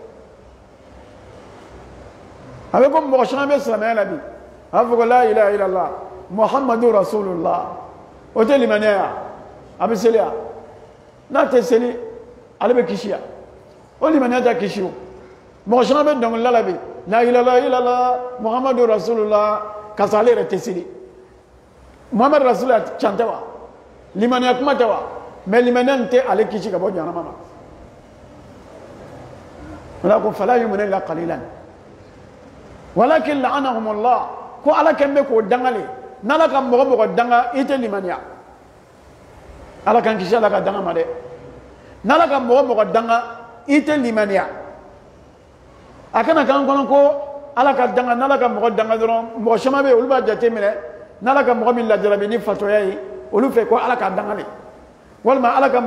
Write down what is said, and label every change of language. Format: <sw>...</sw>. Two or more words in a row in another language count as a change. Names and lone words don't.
<bm>a bɛ komi mɔgɔ caman bɛ silamɛya la bi a b'a fɔ ko</bm> <ar>لا إله إلا الله محمد رسول الله</ar> <bm>o tɛ limaniya ya a bɛ seli ya n'a tɛ seli ale bɛ kisi ya o limaniya tɛ kisi o mɔgɔ caman bɛ dɔnkilida la bi</bm> <ar>لا إله إلا الله محمد رسول الله</ar> <bm>ka sɔrɔ ale yɛrɛ tɛ seli</bm> <ar>محمد رسول الله</ar> <bm>can tɛ wa limaniya kuma tɛ wa mais limaniya nin tɛ ale kisi ka bɔ jahanama ma o la ko</bm> <ar>فلا يؤمنون إلا قليلا ولكن لعنهم الله</ar> <bm>ko ala kɛn bɛ k'o dangale n'ala ka mɔgɔ mɔgɔ danga i tɛ limaniya ala kan kisi ala ka danga ma dɛ n'ala ka mɔgɔ mɔgɔ danga i tɛ limaniya a kana k'an kɔnɔ ko ala ka danga n'ala ka mɔgɔ danga dɔrɔn mɔgɔ caman bɛ yen olu b'a jate minɛ n'ala ka mɔgɔ min lajarabi ni fatɔya ye olu fɛ ko ala ka dangale walima ala ka</bm>